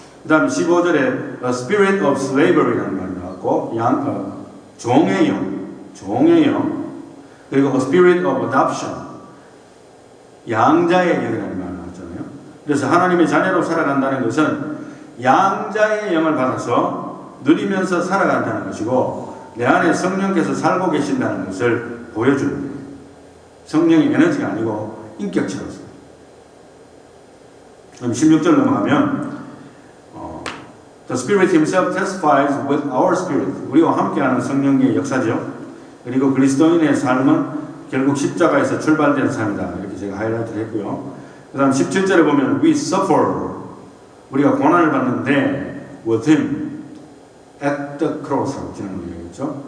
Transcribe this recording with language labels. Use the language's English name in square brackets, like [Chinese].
[Korean] 그 다음에 15절에 [English] The Spirit of Slavery [Korean] 라는 말이 나왔고 종의 영, 그리고 [English] A Spirit of Adoption, [Korean] 양자의 영이라는 말이 나왔잖아요. 그래서 하나님의 자녀로 살아간다는 것은 양자의 영을 받아서 누리면서 살아간다는 것이고, 내 안에 성령께서 살고 계신다는 것을 보여주는 거예요. 성령이 에너지가 아니고 인격체로서. 그럼 16절 넘어가면 [English] The Spirit Himself testifies with our spirit. [Korean] 우리와 함께하는 성령의 역사죠. 그리고 그리스도인의 삶은 결국 십자가에서 출발된 삶이다. 이렇게 제가 하이라이트를 했고요. 그 다음 17절에 보면 [English] We suffer. [Korean] 우리가 고난을 받는데 [English] with Him at the cross [Korean] 하고 지난번에 얘기했죠.